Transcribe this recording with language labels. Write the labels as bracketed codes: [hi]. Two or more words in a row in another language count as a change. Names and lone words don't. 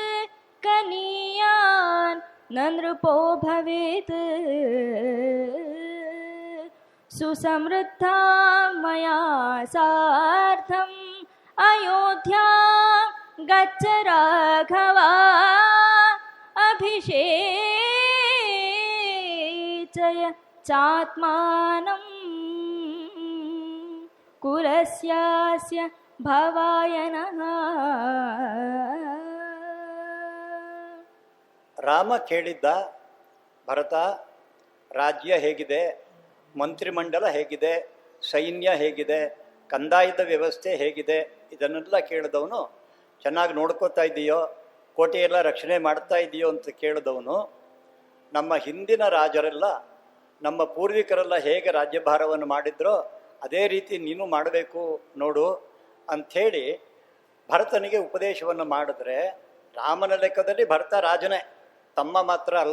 [sa] कनीयान् न नृपो भवेत् सुसमृद्धा मया सार्धम् अयोध्या गच्छ राघव अभिषेचय चात्मानं कुलस्यास्य भवाय नः. [kn] ರಾಮ ಕೇಳಿದ್ದ, ಭರತ, ರಾಜ್ಯ ಹೇಗಿದೆ, ಮಂತ್ರಿಮಂಡಲ ಹೇಗಿದೆ, ಸೈನ್ಯ ಹೇಗಿದೆ, ಕಂದಾಯದ ವ್ಯವಸ್ಥೆ ಹೇಗಿದೆ, ಇದನ್ನೆಲ್ಲ ಕೇಳಿದವನು, ಚೆನ್ನಾಗಿ ನೋಡ್ಕೋತಾ ಇದೆಯೋ, ಕೋಟೆಯೆಲ್ಲ ರಕ್ಷಣೆ ಮಾಡ್ತಾ ಇದೆಯೋ ಅಂತ ಕೇಳಿದವನು, ನಮ್ಮ ಹಿಂದಿನ ರಾಜರೆಲ್ಲ, ನಮ್ಮ ಪೂರ್ವಿಕರೆಲ್ಲ ಹೇಗೆ ರಾಜ್ಯಭಾರವನ್ನು ಮಾಡಿದ್ರೋ ಅದೇ ರೀತಿ ನೀನು ಮಾಡಬೇಕು ನೋಡು ಅಂಥೇಳಿ ಭರತನಿಗೆ ಉಪದೇಶವನ್ನು ಮಾಡಿದ್ರೆ, ರಾಮನ ಲೆಕ್ಕದಲ್ಲಿ ಭರತ ರಾಜನೇ, ತಮ್ಮ ಮಾತ್ರ ಅಲ್ಲ.